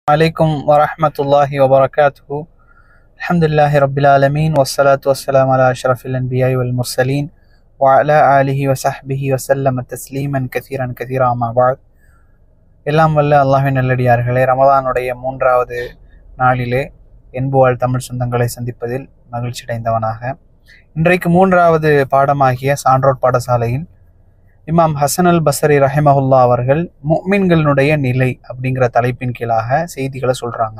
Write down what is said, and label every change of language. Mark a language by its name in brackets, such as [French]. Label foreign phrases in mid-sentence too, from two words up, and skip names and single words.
[Arabic] عليكم ورحمة الله وبركاته. الحمد لله رب العالمين والصلاة والسلام على أشرف الأنبياء والمرسلين وعلى آله وصحبه وسلم تسليما كثيرا كثيرا أما بعد. [Tamil] எல்லாம் வல்ல அல்லாஹ்வின் நல்லடியார்களே, ரமதானுடைய 3வது நாளிலே என்புவாழ் தமிழ் சொந்தங்களை சந்திப்பதில் மகிழ்ச்சி அடைந்தவனாக இன்றைக்கு 3வது பாடமாகிய சான்றோர் பாடசாலையில் இமாம் ஹசன் அல் பஸ்ரி ரஹிமஹுல்லா அவர்கள் முஃமின்களுடைய நிலை அப்படிங்கிற தலைப்பின் கீழாக செய்திகளை சொல்றாங்க.